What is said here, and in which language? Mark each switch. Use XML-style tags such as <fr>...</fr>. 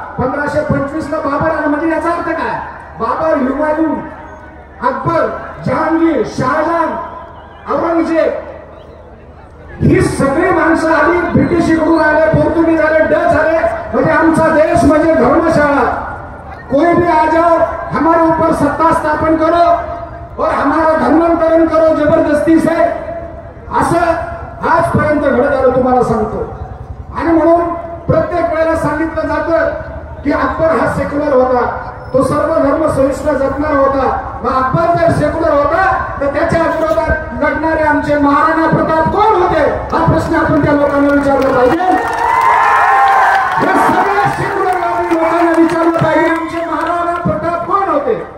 <mr>1525 ला बाबर आला। म्हणजे याचा अर्थ काय? बाबर, हुमायून, अकबर, जहांगीर, शहाजहान, औरंगजेब ही सगळी माणसं आली ब्रिटिशकडून आले, पोर्तुगीज आले, डच आले। म्हणजे आमचा देश म्हणजे धर्मशाळा।</mr> <hi>कोई भी आ जाओ, हमारे ऊपर सत्ता स्थापन करो और हमारा धर्मांतरण करो जबरदस्ती से,</hi> <mr>असं आजपर्यंत घडत आलं तुम्हाला सांगतो। आणि म्हणून प्रत्येक वेळेला सांगितलं जातं की अकबर हा सेक्युलर होता, तो सर्व धर्म सहिष्णु जपणार होता। मग अकबर जर सेक्युलर होता तर त्याच्या विरोधात लढणारे आमचे महाराणा प्रताप कोण होते? हा प्रश्न आपण त्या लोकांना विचारला पाहिजे। हे सगळ्या सेक्युलरवादी लोकांना विचारलं पाहिजे, आमचे महाराणा प्रताप कोण होते?</mr>